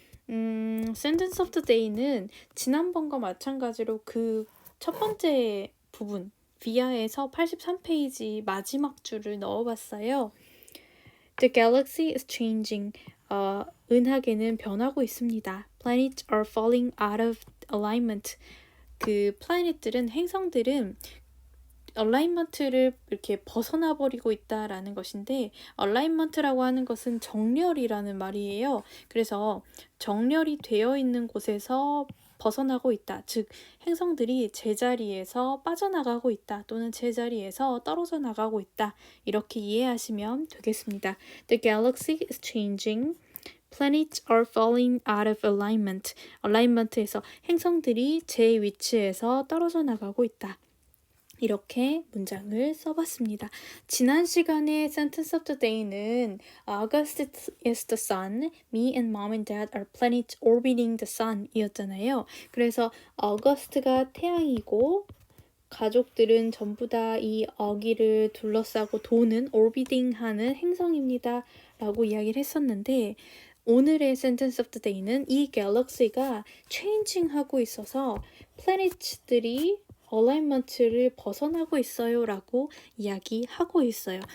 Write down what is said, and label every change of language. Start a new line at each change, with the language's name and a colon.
Korean: Sentence of the Day는 지난번과 마찬가지로 그 첫 번째 부분, via에서 83페이지 마지막 줄을 넣어봤어요.
English: The galaxy is changing.
Korean: 은하계는 변하고 있습니다.
English: Planets are falling out of alignment.
Korean: 그 플래닛들은 행성들은 얼라인먼트를 이렇게 벗어나 버리고 있다라는 것인데 얼라인먼트라고 하는 것은 정렬이라는 말이에요. 그래서 정렬이 되어 있는 곳에서 벗어나고 있다. 즉 행성들이 제자리에서 빠져나가고 있다. 또는 제자리에서 떨어져 나가고 있다. 이렇게 이해하시면 되겠습니다.
English: The galaxy is changing. Planets are falling out of alignment.
Korean: alignment에서 행성들이 제 위치에서 떨어져 나가고 있다. 이렇게 문장을 써봤습니다. 지난 시간에
English: Sentence of the Day는 August is the sun, me and mom and dad are planets orbiting the sun
Korean: 이었잖아요. 그래서 August가 태양이고 가족들은 전부 다 이 어기를 둘러싸고 도는 orbiting 하는 행성입니다. 라고 이야기를 했었는데 오늘의 Sentence of the Day는 이 갤럭시가 changing 하고 있어서 플래닛들이 얼라인먼트를 벗어나고 있어요 라고 이야기하고 있어요.